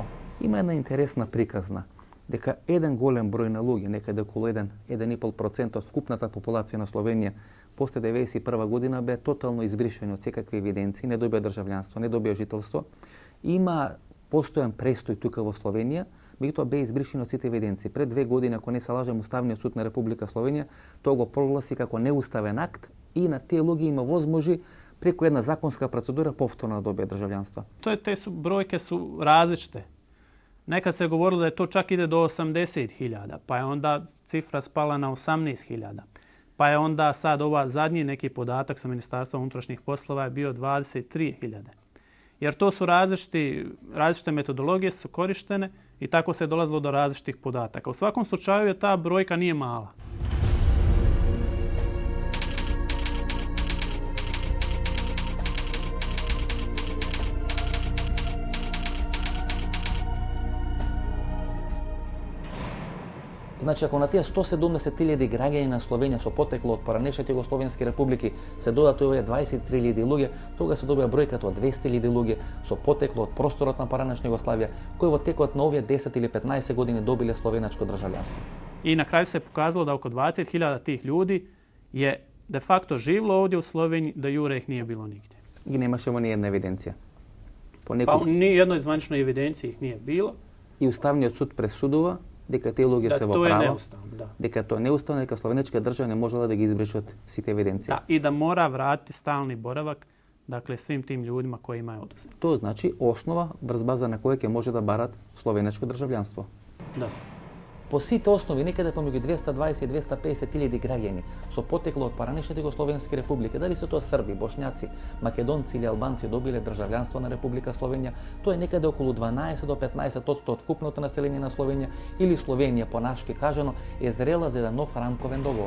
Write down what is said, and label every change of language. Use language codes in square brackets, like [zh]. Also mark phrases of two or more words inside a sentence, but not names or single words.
[mk] Има една интересна приказна дека еден голем број на луѓе, некаде околу 1,5% од вкупната популација на Словенија после 1991 година бе тотално избришени од секакви евиденции, не добија државјанство, не добија жителство. Има постојан престој тука во Словенија, меѓутоа бе избришени од сите евиденции. Пред 2 години, ако не се лажам, Уставниот суд на Република Словенија тоа го прогласи како неуставен акт и на тие луѓе има возможи преку една законска процедура повторно да добијат државјанство. [bs] Brojke su različite. Nekad se govorilo da je to čak ide do 80.000, pa je onda cifra spala na 18.000. Pa je onda sad zadnji neki podatak sa Ministarstva unutrašnjih poslova je bio 23.000. Jer to su različite metodologije su korištene i tako se je dolazilo do različitih podataka. U svakom slučaju ta brojka nije mala. [mk] Значи, ако на тие 170.000 граѓани на Словенија со потекло од поранешните југословенски републики се додат овие 23.000 луѓе, тога се добија бројката од 200.000 луѓе со потекло од просторот на поранешна Југославија, кои во текот на овие 10 или 15 години добиле словенечко државјанство. [bs] I na kraju se pokazalo da oko 20.000 tih ljudi je [la] de facto [bs] živlo ovdje u Sloveniji, da jure ih nije bilo nigdje. [mk] Ги немаше во ниједна евиденција. [bs] Pa ni jednoj zvaničnoj evidenciji ih nije bilo. [mk] И Уставниот суд пресудува дека тие луѓе се во право, дека тоа е неуставно, дека словенечка држава не можела да ги избрише од сите евиденции. [bs] Da, i da mora vratiti stalni boravak, dakle, svim tim ljudima kojima je oduzet. [mk] Тоа значи основа врз база на која ќе може да барат словенечко државјанство. [bs] Da. [mk] По сите основи, некаде помеѓу 220 и 250.000 граѓани со потекло од поранешните југословенски републики, дали се тоа срби, бошњаци, македонци или албанци добиле државјанство на Република Словенија, тоа е некаде околу 12 до 15% од вкупното население на Словенија или Словенија, понашки кажано, е зрела за еден нов рамковен договор.